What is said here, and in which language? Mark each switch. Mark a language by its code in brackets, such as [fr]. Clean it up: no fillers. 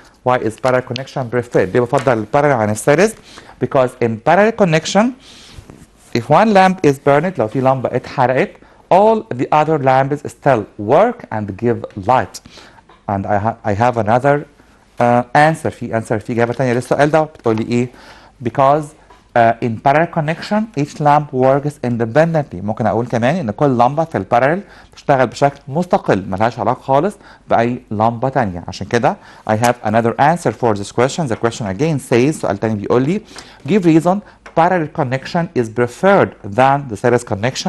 [en] Why is parallel connection preferred? [ar] ليه بفضل البارallel عن السيريز؟ [en] Because in parallel connection, if one lamp is burned, [ar] لو في لمبة اتحرقت, [en] all the other lamps still work and give light. And I have another answer. [ar] في إجابة تانية للسؤال ده بتقول لي إيه؟ [en] Because in parallel connection each lamp works independently. [ar] ممكن أقول كمان إن كل لمبة في البارallel تشتغل بشكل مستقل ملهاش علاقة خالص بأي لمبة تانية. عشان كده [en] I have another answer for this question. The question again says, [ar] سؤال تاني بيقول لي [en] give reason parallel connection is preferred than the series connection.